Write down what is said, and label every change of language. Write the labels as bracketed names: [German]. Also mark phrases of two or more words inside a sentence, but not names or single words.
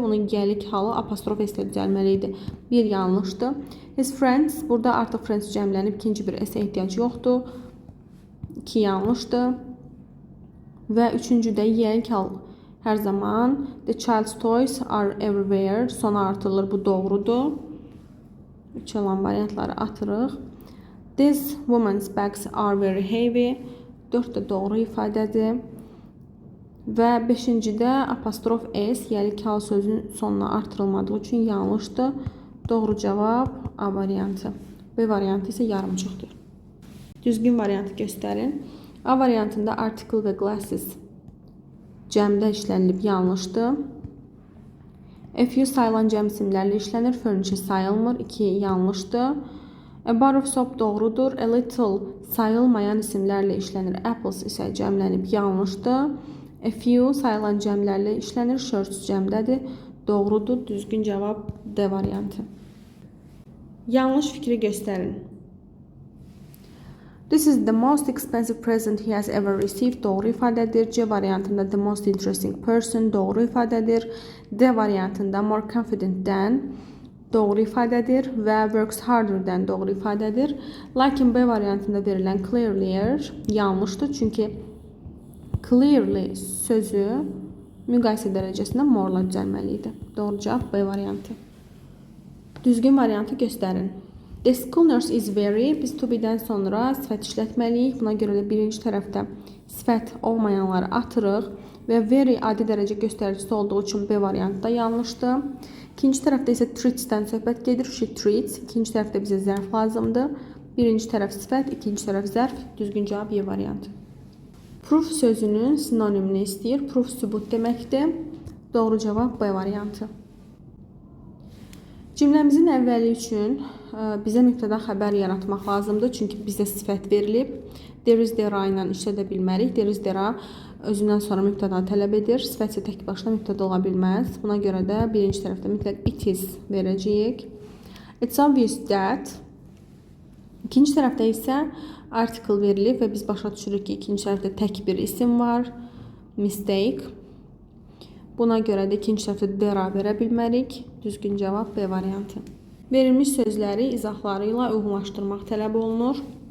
[Azerbaijani] Bunun yiyəlik halı apostrof S ilə düzəlməli idi. Bir yanlışdır. [English] His friends, [Azerbaijani] burada artıq friends cəmlənib, ikinci bir S-ə ehtiyac yoxdur. 2 yanlışdır. Və üçüncüdə yiyəlik hal hər zaman [English] the child's toys are everywhere [Azerbaijani] sona artırılır. Bu doğrudur. 3 olan variantları atırıq. [English] These women's bags are very heavy. [Azerbaijani] 4 də doğru ifadədir. Və 5-cidə apostrof S, yiyəlik hal sözün sonuna artırılmadığı üçün yanlışdır. Doğru cavab A variantı. B variantı isə yarımçıqdır. Düzgün variantı göstərin. A variantında article və glasses cəmdə işlənilib, yanlışdır. [English] A few [Azerbaijani] sayılan cəm isimlərlə işlənir, furniture sayılmır, 2 yanlışdır. [English] A bar of soap [Azerbaijani] doğrudur. [English] A little [Azerbaijani] sayılmayan isimlərlə işlənir, apples isə cəmlənib, yanlışdır. [English] A few [Azerbaijani] sayılan cəmlərlə işlənir, shirts cəmdədir, doğrudur. Düzgün cavab D variantı. Yanlış fikri göstərin. [English] This is the most expensive present he has ever received. [Azerbaijani] Doğru ifadədir. C variantında [English] the most interesting person [Azerbaijani] doğru ifadədir. D variantında [English] more confident than [Azerbaijani] doğru ifadədir və [English] works harder than [Azerbaijani] doğru ifadədir. Lakin B variantında verilən clearlier yanlışdır. Çünki clearly sözü müqayisə dərəcəsində more-la düzəlməli idi. Doğru cavab B variantı. Düzgün variantı göstərin. [English] The school nurse is very, [Azerbaijani] biz to be-dən sonra sifət işlətməliyik. Buna görə də birinci tərəfdə sifət olmayanları atırıq və very adi dərəcə göstəricisi olduğu üçün B variantı da yanlışdır. İkinci tərəfdə isə treats-dən söhbət gedir. [English] She treats. [Azerbaijani] İkinci tərəfdə bizə zərf lazımdır. Birinci tərəf sifət, ikinci tərəf zərf. Düzgün cavab Y variantı. Proof sözünün sinonimini istəyir. Proof sübut deməkdir. Doğru cavab B variantı. Cümləmizin əvvəli üçün bizə mübtəda xəbər yaratmaq lazımdır. Çünki bizə sifət verilib. [English] There is, there [Azerbaijani] ilə işlədə bilmərik. [English] There is, there [Azerbaijani] özündən sonra mübtəda tələb edir. Sifət isə tək başına mübtəda ola bilməz. Buna görə də birinci tərəfdə mütləq [English] it is [Azerbaijani] verəcəyik. [English] It's obvious that [Azerbaijani] İkinci tərəfdə isə article verilib və biz başa düşürük ki, ikinci tərəfdə tək bir isim var. Mistake. Buna görə də ikinci tərəfdə dera verə bilmərik. Düzgün cavab B variantı. Verilmiş sözləri izahları ilə uyğunlaşdırmaq tələb olunur.